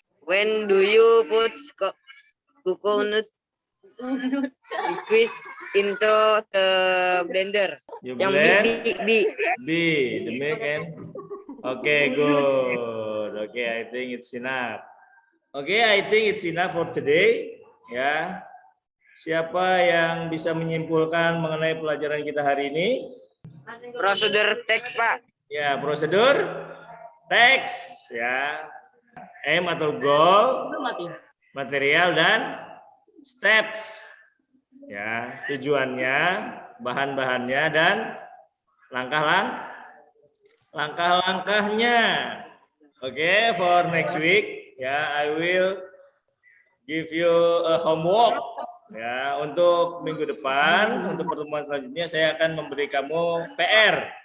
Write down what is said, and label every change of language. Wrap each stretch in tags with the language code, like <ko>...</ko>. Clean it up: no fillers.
<en>When do you put coconut liquid into the blender? You</en> <id>Yang</id> <en>blend. B. B, the milk and. Okay, good. Okay, I think it's enough. Okay, I think it's enough for today.</en> <id>Ya. Siapa yang bisa menyimpulkan mengenai pelajaran kita hari ini? Prosedur teks, Pak. Ya, prosedur teks ya.</id> <en>Aim atau goal, material dan steps.</en> <id>Ya, tujuannya, bahan-bahannya dan langkah-langkahnya. Oke,</id> <en>for next week ya, I will give you a homework.</en> <id>Ya, untuk minggu depan, untuk pertemuan selanjutnya saya akan memberi kamu PR.</id>